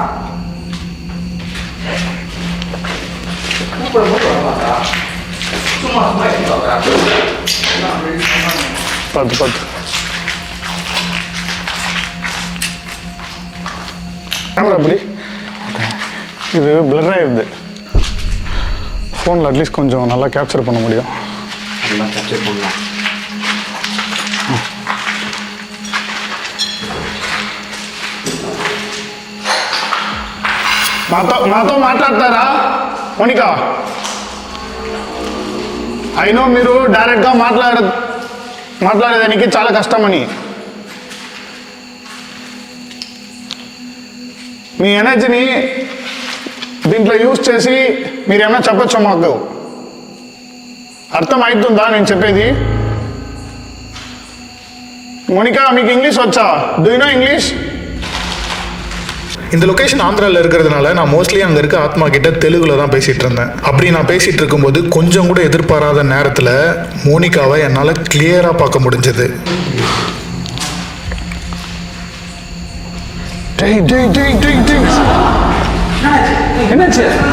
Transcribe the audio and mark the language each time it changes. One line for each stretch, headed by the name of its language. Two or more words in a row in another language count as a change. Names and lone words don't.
Tamil: பார்த்து பார்த்து கேமரா எப்படி இது பிளர் ஆயிடுது. ஃபோனில் அட்லீஸ்ட் கொஞ்சம் நல்லா கேப்சர் பண்ண முடியும். நல்லா கேப்சர் பண்ணலாம்.
Telugu: నాతో మాట్లాడతారా మోనికా? అయినో మీరు డైరెక్ట్గా మాట్లాడేదానికి చాలా కష్టమని. మీ ఎనర్జీని దీంట్లో యూజ్ చేసి మీరేమైనా చెప్పచ్చా మాకు? అర్థం అవుతుందా నేను చెప్పేది? మోనికా మీకు ఇంగ్లీష్ వచ్చా?
English: Do you know English?
Tamil: இந்த லொக்கேஷன் ஆந்திராவில் இருக்கிறதுனால நான் மோஸ்ட்லி அங்கே இருக்க ஆத்மா கிட்ட தெலுங்குல தான் பேசிகிட்டு இருந்தேன். அப்படி நான் பேசிகிட்டு இருக்கும்போது கொஞ்சம் கூட எதிர்பாராத நேரத்தில் மோனிகாவை என்னால் கிளியராக பார்க்க முடிஞ்சது. என்னாச்சு?